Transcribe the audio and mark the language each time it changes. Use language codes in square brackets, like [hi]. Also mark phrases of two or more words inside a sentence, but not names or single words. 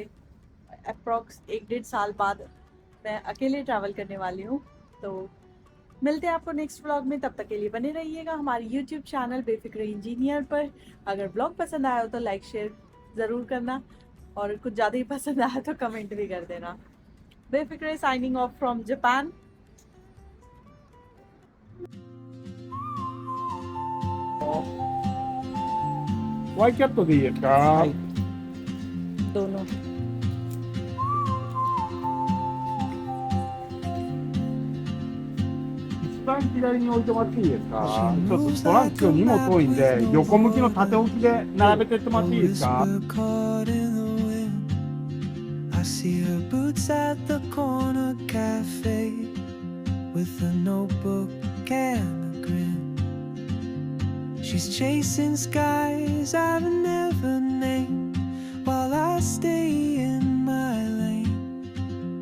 [hi] अप्रॉक्स 1-1.5 साल बाद मैं अकेले ट्रैवल करने वाली हूँ। तो मिलते हैं आपको [en] next vlog [hi] में, तब तक के लिए बने रहिएगा हमारे [en] YouTube channel [hi] बेफिक्र इंजीनियर पर। अगर ब्लॉग पसंद आया हो तो [en] like share [hi] ज़रूर करना, और कुछ ज़्यादा ही पसंद आया तो कमेंट भी कर देना। [en] बेफिक्र signing off from Japan. [ja] ワイキャットでいいですか、 [hi] दोनों [ja] 一番左に置いてもらっていいですか。ちょっとトランク今日荷物多いんで横向きの縦置きで並べてってもらっていいですか。 [en] I see her boots at the corner cafe with a notebook and a grin. She's chasing skies I've never named while I stay in my lane.